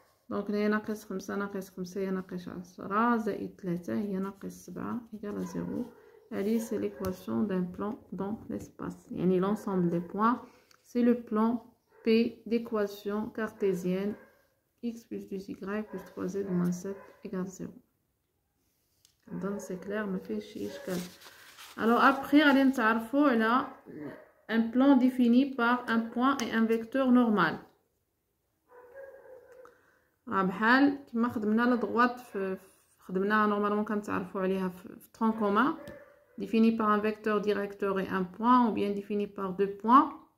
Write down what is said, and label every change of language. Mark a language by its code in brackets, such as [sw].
[ar] دونك هنا ناقص 5 ناقص 5 هي ناقص 10 زائد 3 هي ناقص 7 [fr] égale à 0. Allez, c'est l'équation d'un plan dans l'espace. Yani l'ensemble des points, c'est le plan P d'équation cartésienne X plus 2Y plus 3Z moins 7 égale 0. Donc c'est clair, [ar] ما فيش شي إشكال. [fr] Alors après, [ar] غادي نتعرفوا على [fr] un plan défini par un point et un vecteur normal. [ar] بحال كما خدمنا [fr] لا droite [ar] خدمناها نورمالمون كنتعرفوا عليها في [fr] tronc commun défini par un vecteur directeur et un point, ou bien défini par deux points.